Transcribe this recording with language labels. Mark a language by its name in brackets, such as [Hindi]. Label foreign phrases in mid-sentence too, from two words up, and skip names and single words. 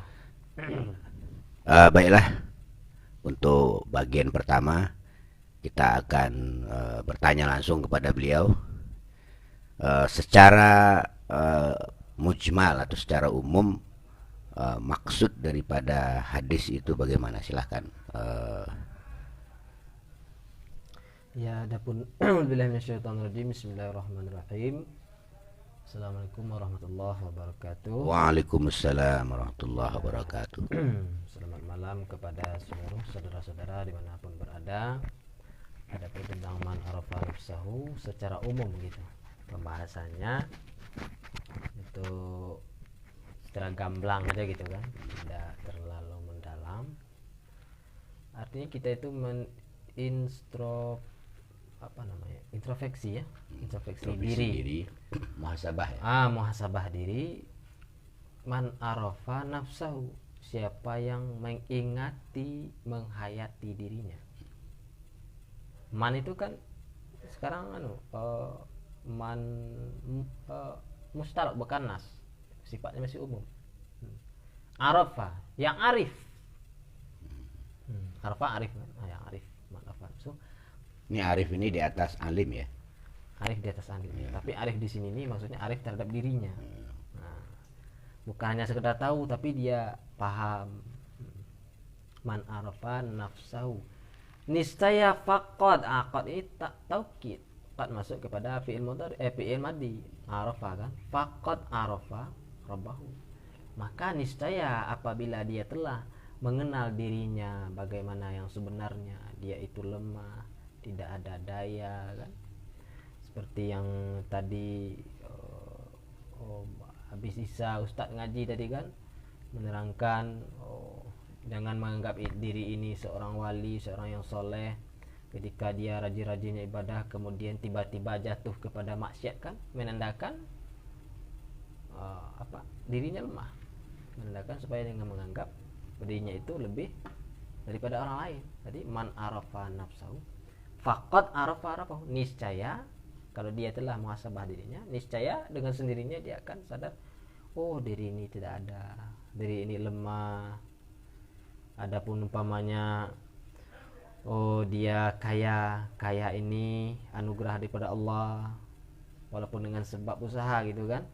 [Indonesian] Baiklah, untuk bagian pertama kita akan bertanya langsung kepada beliau secara mujmal atau secara umum, maksud daripada hadis itu bagaimana? Silahkan. Ya, adapun [Arabic] بالله من الشيطان الرجيم. بسم الله الرحمن الرحيم. السلام عليكم ورحمة الله وبركاته. وعليكم السلام ورحمة الله وبركاته. [Indonesian] Selamat malam kepada seluruh saudara-saudara dimanapun berada. Adapun tentang [Arabic] من عرف نفسه [Indonesian] secara umum gitu, pembahasannya itu secara gamblang aja gitu kan, tidak terlalu mendalam. Artinya kita itu introspeksi ya, introspeksi diri. Muhasabah ya. Muhasabah diri. [Arabic] من عرف نفسه, [Indonesian] siapa yang mengingati, menghayati dirinya. Man itu kan sekarang [Arabic] من مطلق, [Indonesian] bukan nas, sifatnya masih umum. Arafa yang arif. Arafa arif, yang arif. [Arabic] من عرف. [Indonesian] So, ini arif ini di atas alim ya. Arif di atas alim. Ya. Tapi arif di sini nih maksudnya arif terhadap dirinya. Nah, bukan hanya sekedar tahu, tapi dia paham. [Arabic] من عرف نفسه, [Indonesian] niscaya faqad. Qad ini taukid, qad masuk kepada [Arabic] فعل مضارع, فعل ماضي. Arafa kan, فقد عرف ربه, [Indonesian] maka niscaya apabila dia telah mengenal dirinya bagaimana yang sebenarnya, dia itu lemah, tidak ada daya kan, seperti yang tadi habis Isa Ustadz ngaji tadi kan, menerangkan jangan menganggap diri ini seorang wali, seorang yang soleh, Ketika dia rajin-rajinnya ibadah kemudian tiba-tiba jatuh kepada maksiat kan menandakan dirinya lemah, menandakan supaya dengan menganggap dirinya itu lebih daripada orang lain. [Arabic] Jadi من عرف نفسه فقد عرف, [Indonesian] niscaya kalau dia telah muhasabah dirinya, niscaya dengan sendirinya dia akan sadar, oh diri ini tidak ada, diri ini lemah. Adapun umpamanya oh dia kaya ini anugerah daripada Allah walaupun dengan sebab usaha gitu kan.